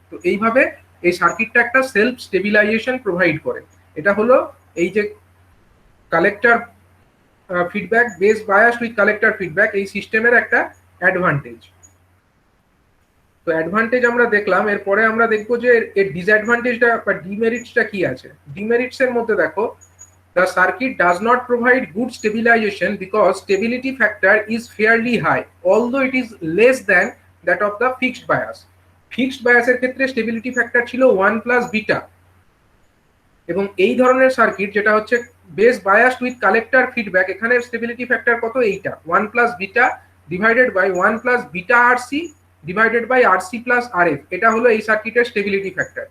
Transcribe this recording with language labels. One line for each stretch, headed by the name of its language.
Bangla: তো এইভাবে এই সার্কিটটা একটা সেলফ স্টেবিলাইজেশন প্রোভাইড করে। এটা হলো এই যে collector feedback base bias with collector feedback, এই সিস্টেমের একটা অ্যাডভান্টেজ। তো অ্যাডভান্টেজ আমরা দেখলাম, এরপরে আমরা দেখবো যে এর ডিসঅ্যাডভান্টেজটা বা ডিমেরিটসটা কি আছে। ডিমেরিটস এর মধ্যে দেখো,
English: the circuit does not provide good stabilization because stability factor is fairly high although it is less than that of the fixed bias.
Bangla: Fixed বায়াসের ক্ষেত্রে স্টেবিলিটি ফ্যাক্টর ছিল 1 প্লাস বিটা, এবং এই ধরনের সার্কিট যেটা হচ্ছে base biased with collector feedback, এখানে stability factor কত, এইটা 1 plus beta divided by 1 plus beta RC divided by RC plus RF, এটা হলো এই সার্কিটের স্টেবিলিটি ফ্যাক্টর।